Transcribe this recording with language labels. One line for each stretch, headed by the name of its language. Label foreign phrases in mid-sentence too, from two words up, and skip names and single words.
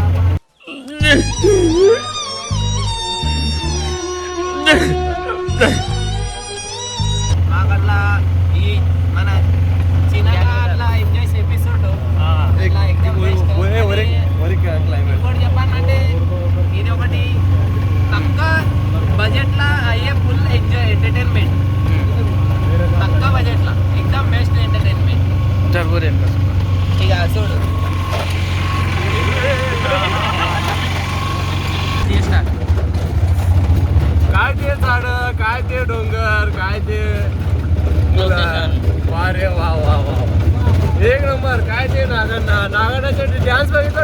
Telugu: మాకట్లా ఈ మన చిన్నగా అట్లా ఎంజాయ్ చేపిస్తుండు. ఇంకోటి చెప్పాలంటే ఇది ఒకటి తక్కువ బడ్జెట్లో అయ్యే
English: full enjoy entertainment.
Telugu: తక్కువ బడ్జెట్లో
Marathi: एकदम बेस्ट
Telugu: ఎంటర్టైన్మెంట్. ఇక చూడు
Marathi: काय ते झाड, काय ते डोंगर, काय ते वारे वा वा वा एक नंबर. काय ते नागाण्याचा डान्स बघितलं?